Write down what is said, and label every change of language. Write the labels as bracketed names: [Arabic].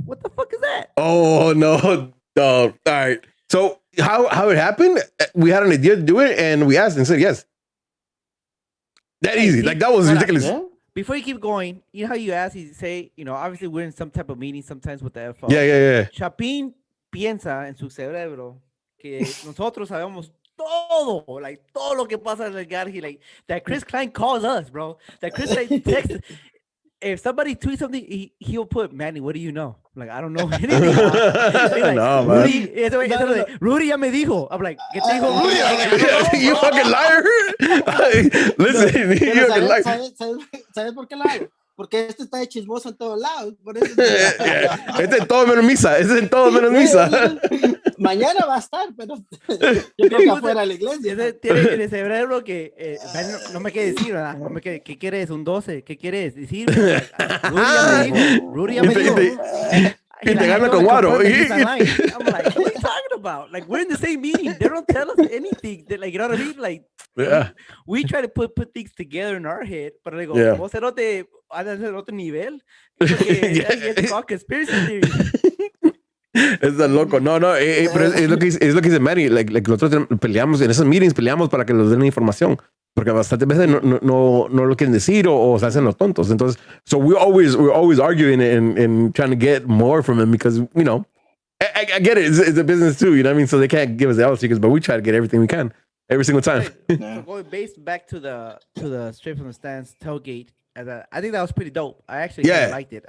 [English] What the fuck is that? Oh no. All right. So how it happened? We had an idea to do it, and we asked and said yes. That easy. Like that was ridiculous. Yeah? Before you keep going, you know how you ask, you say, you know, obviously we're in some type of meeting sometimes with the FO. Yeah. [Spanish] Chapin piensa en su cerebro que nosotros sabemos todo lo que pasa en el garage, [English] like that Chris Klein calls us, bro. That Chris Klein texts. If somebody tweets something, he'll put, Manny, what do you know? I'm like, I don't know anything. Like, no, [Spanish] man. Rudy ya me dijo. [English] I'm like, [Spanish] ¿qué te dijo Rudy? [English] Like, you fucking liar. Listen, you fucking liar. [Spanish] ¿Sabes por qué lo hago? Porque este está de chismoso en todos lados. Por eso Este es todo menos misa. Mañana va a estar, pero yo creo que afuera de la iglesia. Tiene en el cerebro que no me quiere decir, ¿verdad? No me quiere, ¿qué quieres? ¿Un 12? ¿Qué quieres decir? Rudy ya me dijo. Y te gana con Guaro. [English] I'm like, what are you talking about? Like, we're in the same meeting. They don't tell us anything. Like, you know what I mean? Like, we try to put things together in our head, but like, [Spanish] vos cerote, andas en otro nivel. [English] It's all conspiracy theory. [Spanish] Es tan loco. No, pero es lo que dice Manny. Like, nosotros peleamos, en esos meetings peleamos para que nos den información. Porque bastantes veces no lo quieren decir o se hacen los tontos. [English] Entonces, so we're always arguing and trying to get more from him because, you know, I get it. It's a business too, you know what I mean? So they can't give us the out secrets, but we try to get everything we can every single time. So going based back to the Straight from the Stands tailgate, I think that was pretty dope. I actually really liked it.